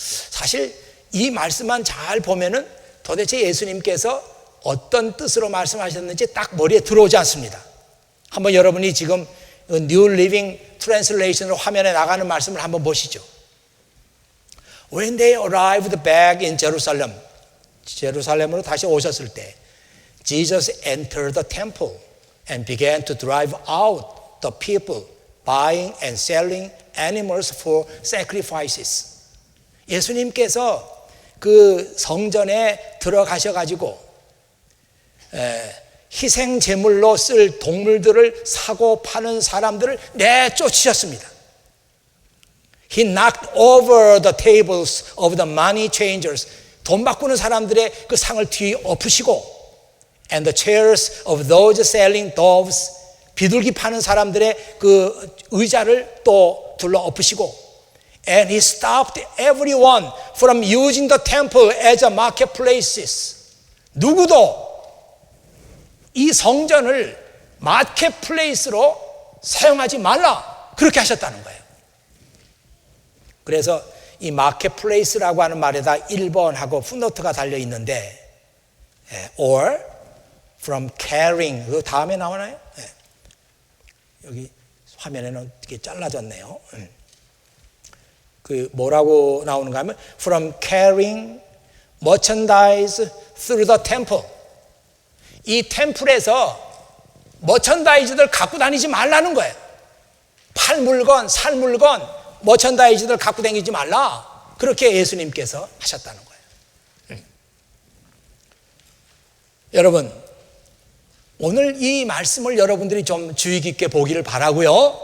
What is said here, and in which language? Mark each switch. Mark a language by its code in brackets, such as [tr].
[ko] 사실 이 말씀만 잘 보면은 도대체 예수님께서 어떤 뜻으로 말씀하셨는지 딱 머리에 들어오지 않습니다. 한번 여러분이 지금 New Living Translation으로 화면에 나가는 말씀을 한번 보시죠. [en] When they arrived back in Jerusalem, [ko] 제루살렘으로 다시 오셨을 때 [en] Jesus entered the temple and began to drive out the people buying and selling animals for sacrifices. [ko] 예수님께서 그 성전에 들어가셔가지고 희생 제물로 쓸 동물들을 사고 파는 사람들을 내쫓으셨습니다. [en] He knocked over the tables of the money changers. [ko] 돈 바꾸는 사람들의 그 상을 뒤엎으시고 [en] and the chairs of those selling doves. [ko] 비둘기 파는 사람들의 그 의자를 또 둘러 엎으시고 [en] and he stopped everyone from using the temple as a marketplaces. [ko] 누구도 이 성전을 마켓플레이스로 사용하지 말라, 그렇게 하셨다는 거예요. 그래서 이 마켓플레이스라고 하는 말에다 1번하고 풋노트가 달려 있는데 [en] or from carrying, [ko] 그 다음에 나오나요? 여기 화면에는 이렇게 잘라졌네요. 그 뭐라고 나오는가 하면 [en] from carrying merchandise through the temple. [ko] 이 템플에서 머천다이즈들 갖고 다니지 말라는 거예요. 팔 물건, 살 물건, 머천다이즈들 갖고 다니지 말라. 그렇게 예수님께서 하셨다는 거예요. 여러분, 오늘 이 말씀을 여러분들이 좀 주의 깊게 보기를 바라고요.